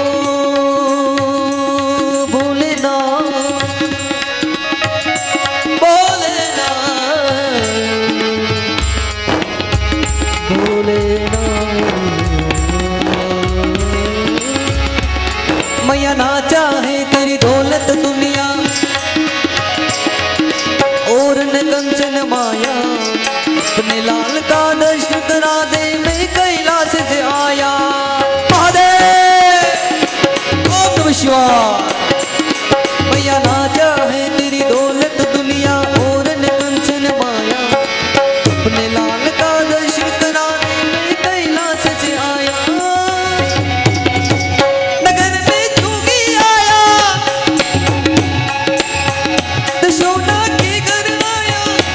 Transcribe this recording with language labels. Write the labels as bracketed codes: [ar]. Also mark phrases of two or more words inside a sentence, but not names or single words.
[hi] भोलेनाथ भोलेनाथ मैया ना चाहे तेरी दौलत दुनिया और न कंचन माया अपने लाल का दर्शन करा दे मैं कैलाश से आया महादेव [sa] ओम नमः शिवाय [hi] मैया ना चाहे तेरी दौलत दुनिया और न कंचन माया अपने लाल का दर्शन करा दे मैं कैलाश से आया नगर में जोगी आया दशोदा के घर आया